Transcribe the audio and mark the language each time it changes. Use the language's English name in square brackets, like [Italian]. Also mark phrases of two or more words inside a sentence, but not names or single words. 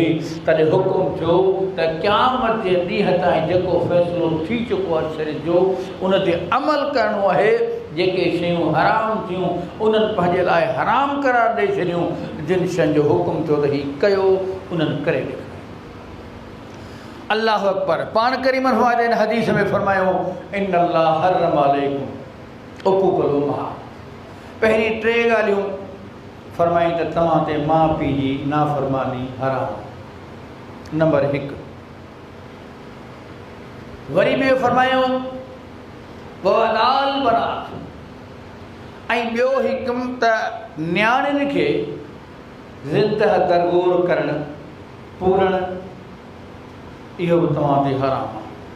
[Sindhi] तॾहिं हुकुम थियो त क़यामत जे ॾींहं ताईं जेको फ़ैसिलो थी चुको आहे शरीअत जो, उन ते अमल करिणो आहे। जेके शयूं हराम थियूं उन्हनि पंहिंजे लाइ हराम करार ॾेई छॾियूं। जिन शयुनि जो हुकुम थियो त हीउ कयो, उन्हनि करे ॾेखारियो। [Arabic] الله أكبر. [Sindhi] पाण करीम फरमाए इन हदीस में फरमायो [Arabic] إن الله حرم عليكم عقوق الأمهات. [Sindhi] पहिरीं 3 ॻाल्हियूं फरमाई त तव्हां ते माउ पीउ जी नाफ़रमानी हराम। नंबर 1। वरी ॿियो फरमायो [Arabic] ووأد البنات. [Sindhi] ऐं ॿियो हिकम त न्याणियुनि खे ज़िंदह दरगोर करणु, पूरणु, इहो बि तव्हां ते हराम आहे।